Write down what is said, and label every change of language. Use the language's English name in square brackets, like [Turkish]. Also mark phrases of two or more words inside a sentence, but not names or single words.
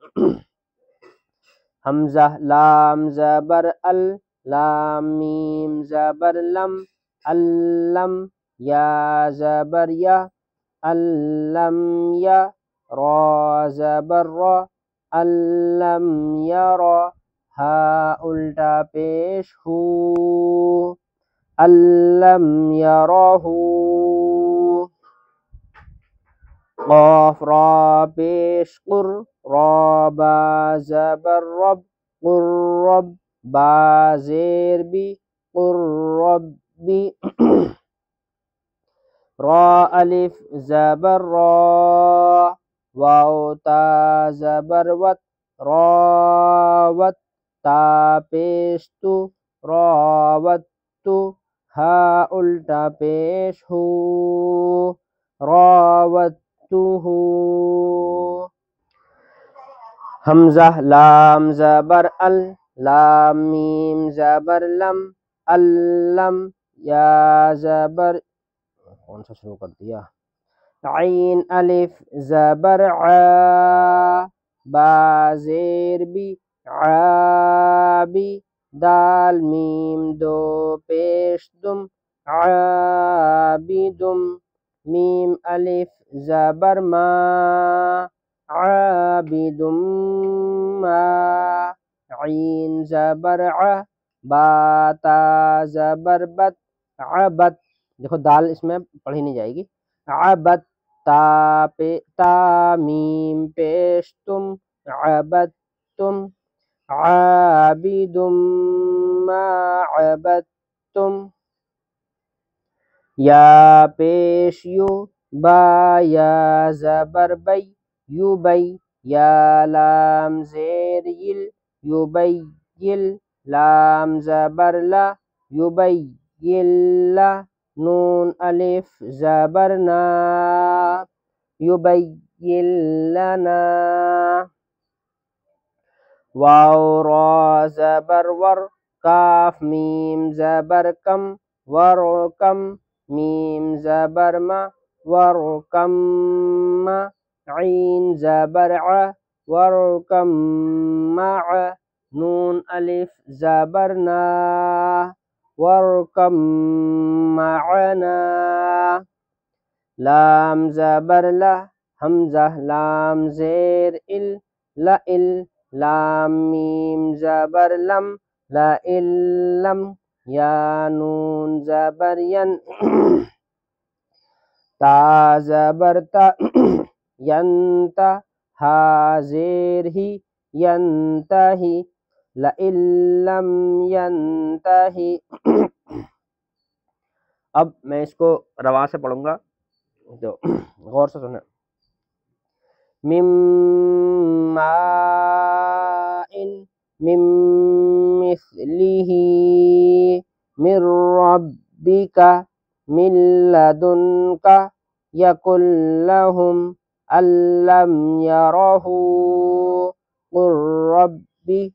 [Urdu] حمزہ لام زبر ال، لام میم زبر لم، الم، یا زبر یا، الم یا، را زبر را، الم یرا، ہا الٹا پیش ہو، [Arabic] الم یراہ، [Urdu] قاف را پیش قر، را با زبر رب، قر رب، با زیر بی، قر ربی، را الف زبر را، واو تا زبر وت، راوت، تا پیش تو، راوت تو، ہا الٹا پیش ہو، راوت تو ہو، حمزہ لام زبر ال، لام میم زبر لم، الم، یا زبر کون سا شروع کر دیا، عین الف زبر عا، با زیر بی، عابی، دال میم دو پیش دم، عابدم، میم الف زبر ما، عابدم ما، عین زبر ع، با تا زبر بت، عبت، دیکھو دال اس میں پڑھی نہیں جائے گی، عبت، تا میم پیش تم، [Arabic] عبدتم، عابدم ما عبدتم، [Urdu] یا پیش یو، با یا زبر بی، یوبی، یا لام زیر یل، یبیل، لام زبر لا، یبیل، نون الف زبر نا، [Arabic] یبین لنا، [Urdu] واو را زبر ور، کاف میم زبر کم، ورکم، میم زبر ما، ورکم، عین زبر ع، ورکم مع، نون الف زبر نا، [Arabic] ورکم معنا، [Urdu] لام زبر لہ، حمزہ لام زیر ال لئل لام میم زبر لم لئلم یا نون زبر ین تا زبر تا ینتا ہا زیر ہی ینتہی [Arabic] لئن لم ینتہی۔ [Urdu] اب میں اس کو رواں سے پڑھوں گا تو غور سے سنیں۔ [Arabic] مِن ماء مِن مثلہ من ربک من لدنک یقل لهم أَلَّمْ يَرَهُ قُل رَّبِّ